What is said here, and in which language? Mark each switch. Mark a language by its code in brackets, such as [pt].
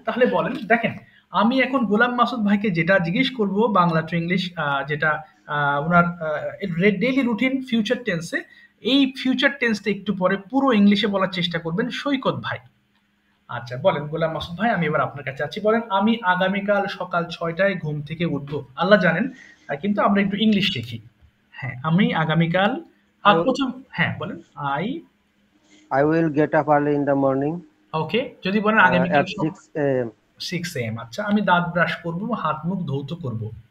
[bn] তাহলে বলেন, দেখেন আমি এখন গোলাম মাসুদ ভাইকে যেটা জিজ্ঞেস করব বাংলা টু ইংলিশ, যেটা ওনার ডেইলি রুটিন ফিউচার টেন্সে, এই ফিউচার টেন্সটা একটু পরে পুরো ইংলিশে বলার চেষ্টা করবেন সৈকত ভাই। আচ্ছা, বলেন গোলাম মাসুদ ভাই, আমি এবার আপনার কাছে আছি। বলেন আমি আগামীকাল সকাল 6টায় ঘুম থেকে উঠবো, আল্লাহ জানেন, কিন্তু আমরা একটু ইংলিশ শিখি। হ্যাঁ, আমি আগামীকাল প্রথম, হ্যাঁ বলেন। [en] I will get up early in the morning [bn] ওকে, যদি বলেন আগামীকাল [en] at 6 a.m. 6 AM। [bn] আচ্ছা, আমি দাঁত ব্রাশ করব, হাত মুখ ধৌত করব।